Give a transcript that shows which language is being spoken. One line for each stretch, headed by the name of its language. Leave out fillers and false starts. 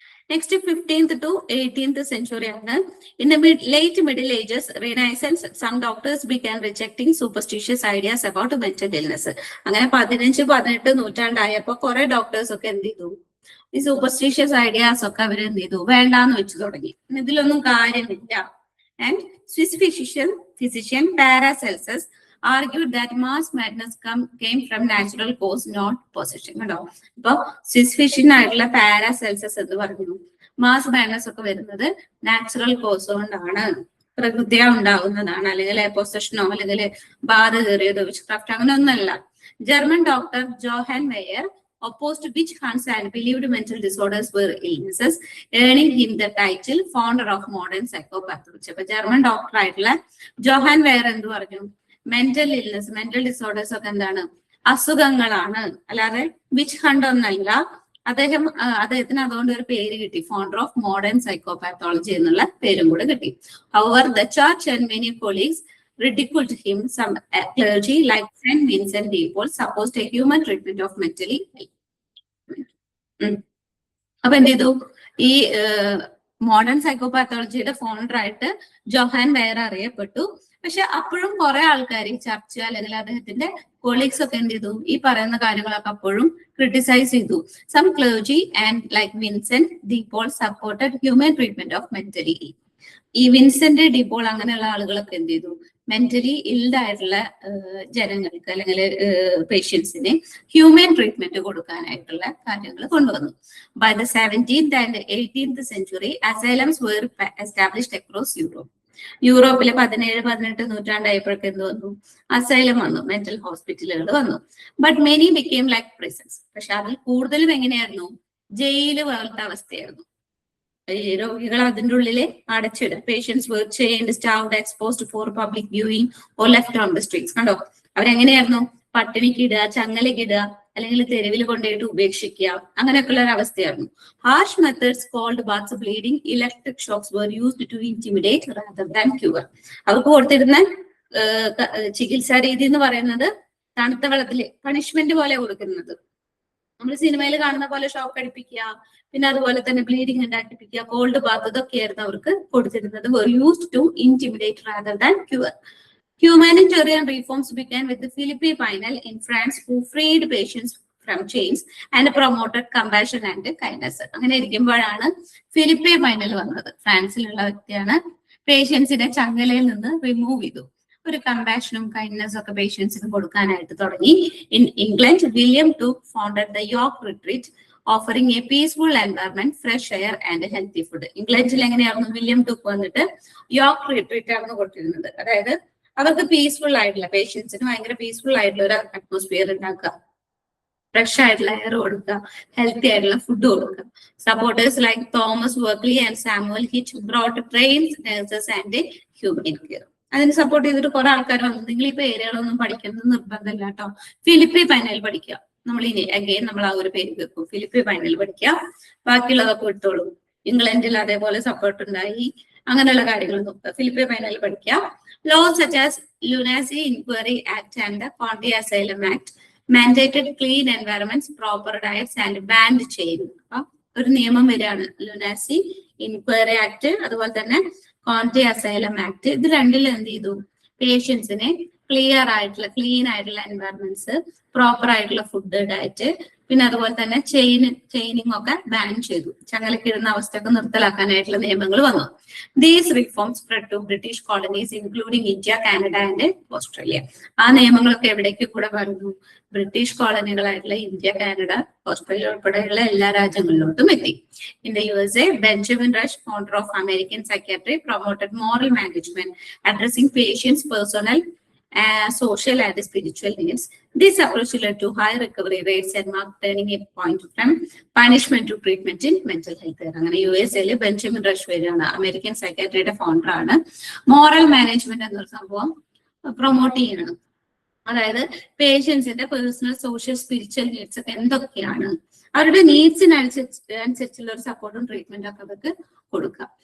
English: Next, 15th to 18th century ആണ്. In the late Middle Ages, Renaissance, some doctors began rejecting superstitious ideas about mental illness.
Malayalam: അങ്ങനെ 15-18 നൂറ്റാണ്ടായപ്പോ കുറെ doctors ഒക്കെ എന്ത് ചെയ്തു, ഈ സൂപ്പർസ്റ്റിഷ്യസ് ഐഡിയാസ് ഒക്കെ അവർ എന്ത് ചെയ്തു, വേണ്ടാന്ന് വെച്ചു തുടങ്ങി. ഇതിലൊന്നും കാര്യമില്ല.
English: And Swiss physician Paracelsus argued that mass madness came from natural cause, not possession.
Malayalam: കണ്ടോ? ഇപ്പൊ സ്വിസ് ഫിഷ്യൻ ആയിട്ടുള്ള പാരാസെൽസസ് എന്ന് പറഞ്ഞു, മാസ് മാഡ്നസ് ഒക്കെ വരുന്നത് നാച്ചുറൽ കോസ് കൊണ്ടാണ്, പ്രകൃതിയാ ഉണ്ടാവുന്നതാണ്, അല്ലെങ്കിൽ പൊസഷനോ അല്ലെങ്കിൽ ബാധ കയറിയതോ വിച്ച്ക്രാഫ്റ്റ് അങ്ങനെ ഒന്നല്ല.
English: German doctor Johann Meyer opposed witch hunts and believed mental disorders were illnesses, earning him the title founder of modern psychopathology.
Malayalam: അപ്പൊ ജർമ്മൻ ഡോക്ടർ ആയിട്ടുള്ള ജോഹാൻ വെയർ എന്ത് പറഞ്ഞു, മെന്റൽ ഇൽനെസ്, മെന്റൽ ഡിസോർഡേഴ്സ് ഒക്കെ എന്താണ്, അസുഖങ്ങളാണ്, അല്ലാതെ വിച്ച് ഹണ്ട് ഒന്നല്ല. അദ്ദേഹത്തിന് അതുകൊണ്ട് ഒരു പേര് കിട്ടി, ഫൗണ്ടർ ഓഫ് മോഡേൺ സൈക്കോപാത്തോളജി എന്നുള്ള പേരും കൂടെ കിട്ടി.
English: However, the church and many colleagues ridiculed him. Some clergy like Saint Vincent de Paul supposed a human treatment of mentally ill.
Malayalam: അപ്പൊ എന്ത് ചെയ്തു, ഈ മോഡേൺ സൈക്കോപാത്തോളജിയുടെ ഫൗണ്ടർ ആയിട്ട് ജോഹാൻ വെയർ അറിയപ്പെട്ടു. പക്ഷെ അപ്പോഴും കുറെ ആൾക്കാർ, ചർച്ച അല്ലെങ്കിൽ അദ്ദേഹത്തിന്റെ കൊളീഗ്സ് ഒക്കെ എന്ത് ചെയ്തു, ഈ പറയുന്ന കാര്യങ്ങളൊക്കെ അപ്പോഴും ക്രിട്ടിസൈസ് ചെയ്തു.
English: Some clergy and like Vincent de Paul supported human treatment of mentally ill.
Malayalam: ഈ വിൻസെന്റ് ഡിപോൾ അങ്ങനെയുള്ള ആളുകളൊക്കെ എന്ത് ചെയ്തു, മെന്റലി ഇൽഡ് ആയിട്ടുള്ള ജനങ്ങൾക്ക് അല്ലെങ്കിൽ പേഷ്യൻസിന് ഹ്യൂമൻ ട്രീറ്റ്മെന്റ് കൊടുക്കാനായിട്ടുള്ള കാര്യങ്ങൾ കൊണ്ടുവന്നു.
English: By the 17th and 18th century, asylums were established across Europe.
Malayalam: യൂറോപ്പിലെ 17-18 നൂറ്റാണ്ടായപ്പോഴൊക്കെ എന്ത് വന്നു, അസൈലം വന്നു, മെന്റൽ ഹോസ്പിറ്റലുകൾ വന്നു.
English: But many became like prisons.
Malayalam: പക്ഷെ അതിൽ കൂടുതലും എങ്ങനെയായിരുന്നു, ജയില് പോലത്തെ അവസ്ഥയായിരുന്നു. രോഗികൾ അതിൻ്റെ ഉള്ളില് അടച്ചിടും.
English: Patients were chained, starved, exposed for public viewing or left on the streets.
Malayalam: കണ്ടോ? അവരെങ്ങനെയായിരുന്നു, പട്ടിണിക്കിടുക, ചങ്ങലക്കിടുക, അല്ലെങ്കിൽ തെരുവിൽ കൊണ്ടുപോയിട്ട് ഉപേക്ഷിക്കുക, അങ്ങനെയൊക്കെയുള്ള ഒരു അവസ്ഥയായിരുന്നു.
English: Harsh methods cold baths, bleeding, electric shocks were used to intimidate rather than cure.
Malayalam: അവർക്ക് കൊടുത്തിരുന്ന ചികിത്സാ രീതി എന്ന് പറയുന്നത് തണുത്ത വെള്ളത്തില് പണിഷ്മെന്റ് പോലെ കൊടുക്കുന്നത്. നമ്മൾ സിനിമയിൽ കാണുന്ന പോലെ ഷോക്ക് അടിപ്പിക്കുക, പിന്നെ അതുപോലെ തന്നെ ബ്ലീഡിംഗ് ഉണ്ടാക്കിപ്പിക്കുക, കോൾഡ് ബാത്ത്, ഇതൊക്കെയായിരുന്നു അവർക്ക് കൊടുത്തിരുന്നത്.
English: were used to intimidate rather than cure. Humanitarian reforms began with the Philippe Pinel in France, who freed patients from chains and promoted compassion and kindness.
Malayalam: അങ്ങനെ ഇരിക്കുമ്പോഴാണ് ഫിലിപ്പെ പൈനൽ വന്നത്. ഫ്രാൻസിലുള്ള വ്യക്തിയാണ്. പേഷ്യൻസിനെ ചങ്ങലയിൽ നിന്ന് റിമൂവ് ചെയ്തു. ഒരു കമ്പാഷനും കൈൻഡ്നെസ്സും ഒക്കെ പേഷ്യൻസിന് കൊടുക്കാനായിട്ട് തുടങ്ങി.
English: In England William Tuke founded the York Retreat, offering a peaceful environment, fresh air and healthy food.
Malayalam: ഇംഗ്ലണ്ടിൽ എങ്ങനെയായിരുന്നു വില്യം ടൂക്ക് വന്നിട്ട് യോർക്ക് റിട്രീറ്റ് ആയിരുന്നു കൊടുത്തിരുന്നത്. അതായത് അവർക്ക് പീസ്ഫുൾ ആയിട്ടുള്ള, പേഷ്യൻസിന് ഭയങ്കര പീസ്ഫുൾ ആയിട്ടുള്ള ഒരു അറ്റ്മോസ്ഫിയർ ഉണ്ടാക്കുക, ഫ്രഷ് ആയിട്ടുള്ള എയർ കൊടുക്കുക, ഹെൽത്തി ആയിട്ടുള്ള ഫുഡ് കൊടുക്കുക.
English: Supporters like Thomas Wakley and Samuel Hitch brought trains, nurses and human care.
Malayalam: അതിന് സപ്പോർട്ട് ചെയ്തിട്ട് കുറെ ആൾക്കാർ വന്നു. നിങ്ങൾ ഈ പേരുകളൊന്നും പഠിക്കുന്നത് നിർബന്ധമില്ല കേട്ടോ. ഫിലിപ്പെ പൈനൽ പഠിക്കുക. നമ്മൾ ഇനി അഗെയിൻ നമ്മൾ ആ ഒരു പേര് വെക്കും, ഫിലിപ്പെ പൈനൽ പഠിക്കുക. ബാക്കിയുള്ളതൊക്കെ വിട്ടോളൂ. ഇംഗ്ലണ്ടിൽ അതേപോലെ സപ്പോർട്ട് ഉണ്ടായി, അങ്ങനെയുള്ള കാര്യങ്ങൾ നോക്കുക. ഫിലിപ്പെ പൈനൽ പഠിക്കുക.
English: Laws such as Lunacy Inquiry Act and the County Asylum Act mandated clean environments, proper diets and banned chaining.
Malayalam: ഒരു നിയമം വരികയാണ്, ലുനാസി ഇൻക്വയറി ആക്ട്, അതുപോലെ തന്നെ കോൺടി അസൈലം ആക്ട്. ഇത് രണ്ടിലും എന്ത് ചെയ്തു? പേഷ്യൻസിനെ ക്ലിയർ ആയിട്ടുള്ള, ക്ലീൻ ആയിട്ടുള്ള എൻവയറൺമെന്റ്സ്, പ്രോപ്പർ ആയിട്ടുള്ള ഫുഡ്, ഡയറ്റ്, പിന്നെ അതുപോലെ തന്നെ ചെയിനിങ് ഒക്കെ ബാൻ ചെയ്തു. ചങ്ങലക്കിടുന്ന അവസ്ഥയൊക്കെ നിർത്തലാക്കാനായിട്ടുള്ള നിയമങ്ങൾ വന്നു.
English: These reforms spread to British colonies including India, Canada and Australia.
Malayalam: ആ നിയമങ്ങളൊക്കെ എവിടേക്ക് കൂടെ പറഞ്ഞു? ബ്രിട്ടീഷ് കോളനികളായിട്ടുള്ള ഇന്ത്യ, കാനഡ, ഓസ്ട്രേലിയ ഉൾപ്പെടെയുള്ള എല്ലാ രാജ്യങ്ങളിലോട്ടും എത്തി.
English: In the USA, Benjamin Rush, founder of American psychiatry, promoted moral management addressing patients personal, social and spiritual needs. This approach led to high recovery rates and marked turning a point from punishment to treatment in mental health.
Malayalam: അങ്ങനെ USA Benjamin rush വരെയാണ്, American സൈക്കാട്രിയുടെ founder ആണ്. Moral management എന്നൊരു സംഭവം promote ചെയ്യണം. അതായത് പേഷ്യൻസിന്റെ personal, social, spiritual needs ഒക്കെ എന്തൊക്കെയാണ്, അവരുടെ നീഡ്സിനനുസരിച്ചുള്ള ഒരു സപ്പോർട്ടും ട്രീറ്റ്മെന്റും ഒക്കെ അവർക്ക് കൊടുക്കുക.